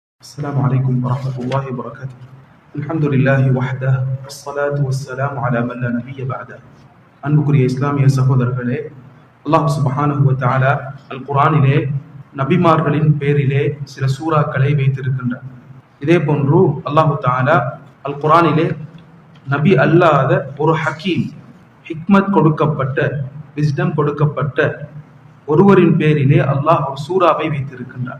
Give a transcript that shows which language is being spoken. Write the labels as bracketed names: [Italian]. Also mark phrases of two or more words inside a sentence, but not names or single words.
[Arabic] السلام عليكم ورحمة الله وبركاته. الحمد لله وحده والصلاة والسلام على من لا نبي بعده. [Tamil] அன்புக்குரிய இஸ்லாமிய சகோதரர்களே, [Arabic] الله سبحانه وتعالى [Tamil] அல் குர்ஆனிலே நபிமார்களின் பேரிலே சில சூறாக்களை வைத்திருக்கின்றார். இதே போன்று [Arabic] الله تعالى [Tamil] அல் குர்ஆனிலே நபி அல்லாத ஒரு ஹக்கீம், ஹிக்மத் கொடுக்கப்பட்ட, விஸ்டம் கொடுக்கப்பட்ட ஒருவரின் பேரிலே அல்லாஹ் ஒரு சூறாவை வைத்திருக்கின்றார்.